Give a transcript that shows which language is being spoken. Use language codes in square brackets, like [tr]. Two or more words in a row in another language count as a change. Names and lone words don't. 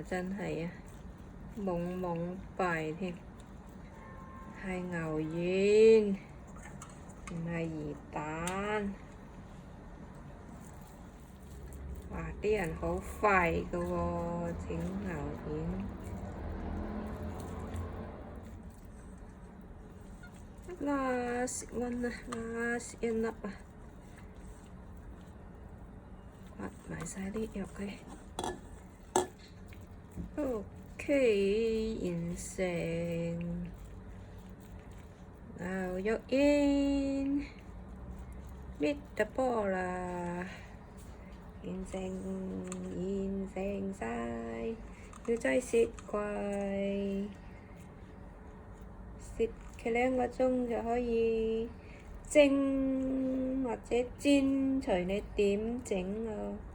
[yue] 真係啊，懵懵閉添，係牛丸，唔係魚蛋。哇！啲人好快嘅喎，整牛丸。 [en] last one [yue] 啊，last 一粒啊，挖埋晒啲肉佢。OK， 完成牛肉丸 ， [en] meet the ball [yue] 啦，完成晒，要擠雪櫃。雪佢2個鐘就可以蒸或者煎，隨你點整咯。